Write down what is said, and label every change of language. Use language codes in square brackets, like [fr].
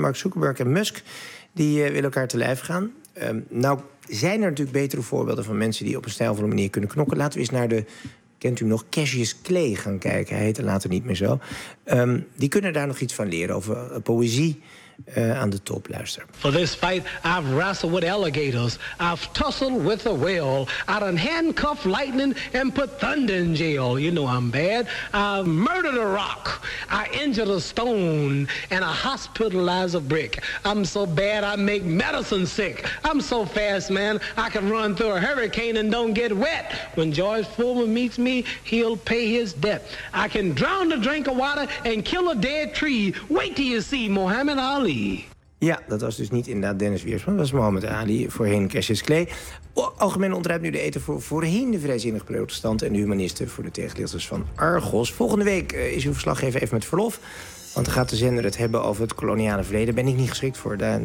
[nl] Mark Zuckerberg en Musk, die willen elkaar te lijf gaan. Zijn er natuurlijk betere voorbeelden van mensen die op een stijlvolle manier kunnen knokken? Laten we eens naar kent u hem nog, Cassius Clay gaan kijken. Hij heette later niet meer zo. Die kunnen daar nog iets van leren over poëzie aan de top. Luister. [en] For this fight, I've wrestled with alligators. I've tussled with a whale. I done handcuffed lightning and put thunder in jail. You know I'm bad. I've murdered a rock. I injured a stone and I hospitalized a brick. I'm so bad, I make medicine sick. I'm so fast, man. I can run through a hurricane and don't get wet. When George Foreman meets me, he'll pay his debt. I can drown a drink of water and kill a dead tree. Wait till you see Muhammad Ali. [nl] Ja, dat was dus niet inderdaad Dennis Wiersma. Dat was Mohammed Ali, voorheen Cassius Clay. Algemeen ontruimt nu de eten voor voorheen de vrijzinnig protestanten en de humanisten voor de tegenlichters van Argos. Volgende week is uw verslaggever even met verlof. Want dan gaat de zender het hebben over het koloniale verleden. Daar ben ik niet geschikt voor.